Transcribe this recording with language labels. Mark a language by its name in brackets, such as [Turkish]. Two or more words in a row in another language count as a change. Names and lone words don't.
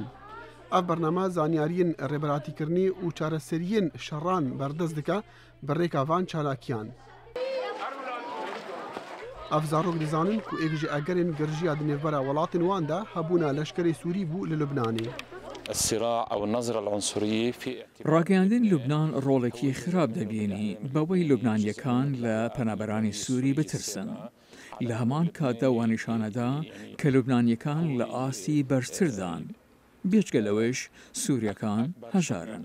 [Kurdish] Ev bername zanyariyên rêberatîkirinê û çareseriyên şerran berdest dike bi rêka van çalakiyan. Ev zarok dizanin ku êk ji egerên girjiya di nêvbera welatên wan de hebûna leşkerê Sûrî bû li Lubnanê. [Central Kurdish] ڕاگەیاندن لوبنان ڕۆڵێکی خراپ دەبینی بەوەی لوبنانیەکان لە پەنابەرانی سووری بترسن. لە هەمان کاتدا وانیشانەدا کە لوبنانیەکان لە ئاسی بەرزتردان. بێجگە لەوەش سووریەکان هەژارن.